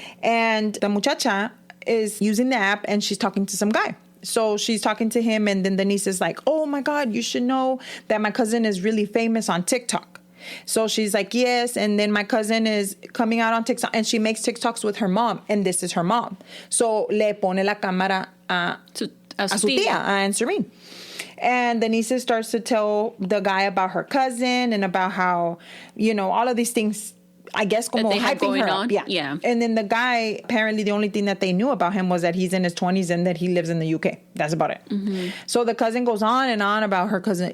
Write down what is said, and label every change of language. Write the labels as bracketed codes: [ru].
[en] And the muchacha is using the app, and she's talking to some guy. So she's talking to him, and then the niece is like, oh my God, you should know that my cousin is really famous on TikTok. So she's like, yes. And then my cousin is coming out on TikTok, and she makes TikToks with her mom, and this is her mom. So [es] le pone la cámara a su tía, a Aunt Serene. [en] And the niece starts to tell the guy about her cousin and about how, all of these things, I guess, como hyping her up. Yeah. And then the guy, apparently the only thing that they knew about him was that he's in his 20s and that he lives in the UK. That's about it. So the cousin goes on and on about her cousin.